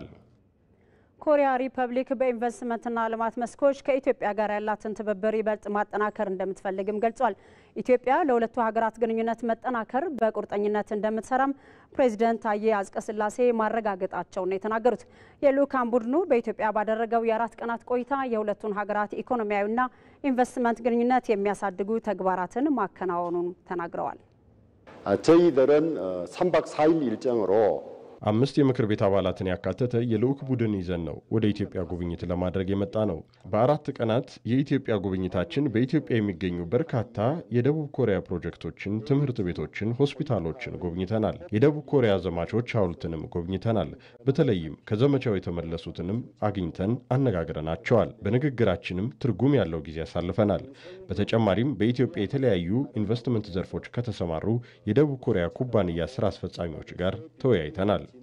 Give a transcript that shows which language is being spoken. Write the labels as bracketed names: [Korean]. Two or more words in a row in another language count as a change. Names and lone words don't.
[Amharic] ኮሪያ ሪፐብሊክ በኢንቨስትመንትና ልማት መስኮች ከኢትዮጵያ ጋር ያላትን ትብብር ይበልጥ ማጠናከር እንደምትፈልግም ገልጿል። ኢትዮጵያ ለሁለቱ ሀገራት ግንኙነት መጠናከር በቁርጠኝነት እንደምትሰራም ፕሬዝዳንት ታዬ አጽቀሥላሴ ማረጋገጣቸውን የተናገሩት የልኡካን ቡድኑ በኢትዮጵያ ባደረገው የ4 ቀናት ቆይታ የሁለቱን ሀገራት ኢኮኖሚያዊና ኢንቨስትመንት ግንኙነት የሚያሳድጉ ተግባራትን ማከናወኑን ተናግረዋል። [Korean] 저희들은 3박 4일 일정으로 [Amharic] 5 የምክር ቤት አባላትን ያካተተ የልኡክ ቡድን ይዘን ነው ወደ ኢትዮጵያ ጉብኝት ለማድረግ የመጣ ነው። በ4 ቀናት የኢትዮጵያ ጉብኝታችን በኢትዮጵያ የሚገኙ በርካታ የደቡብ ኮሪያ ፕሮጀክቶችን፣ ትምህርት ቤቶችን፣ ሆስፒታሎችን ጎብኝተናል። የደቡብ ኮሪያ ዘማቾች ሐውልትንም ጎብኝተናል። በተለይም ከዘመቻው የተመለሱትንም አግኝተን አነጋግረናቸዋል። በንግግራችንም ትርጉም ያለው ጊዜ ያሳልፈናል። በተጨማሪም በኢትዮጵያ የተለያዩ ኢንቨስትመንት ዘርፎች ከተሰማሩ የደቡብ ኮሪያ ኩባንያ ስራ አስፈጻሚዎች ጋር ተወያይተናል።